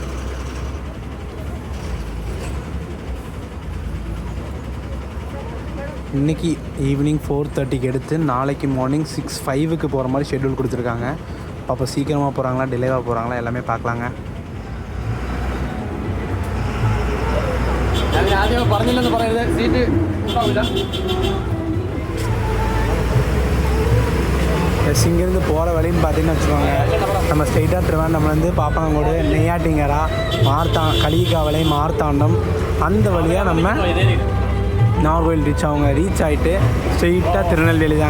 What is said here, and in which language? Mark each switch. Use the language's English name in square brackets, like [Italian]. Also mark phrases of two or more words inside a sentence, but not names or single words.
[Tamil] இன்றைக்கி ஈவினிங் 4:30 எடுத்து நாளைக்கு மார்னிங் 6:05 போகிற மாதிரி ஷெட்யூல் கொடுத்துருக்காங்க. அப்போ சீக்கிரமாக போகிறாங்களா டிலேவாக போகிறாங்களா எல்லாமே பார்க்கலாங்க. [Malayalam] ആദ്യം പറഞ്ഞില്ലെന്ന് പറയരുത്, സീറ്റ് ഉണ്ടാവില്ല. [Tamil] இங்கேருந்து போகிற வழின்னு பார்த்தீங்கன்னு வச்சுக்கோங்க, நம்ம ஸ்ட்ரெயிட்டாக திருவண்ணாமலேருந்து பாப்பனங்கோடு, நெய்யாட்டிங்கரா, களிக்காவளை, மார்த்தாண்டம் அந்த வழியாக நம்ம நாகர்கோவில் ரீச் ஆகிட்டு ஸ்ட்ரெயிட்டாக திருநெல்வேலி தாங்க.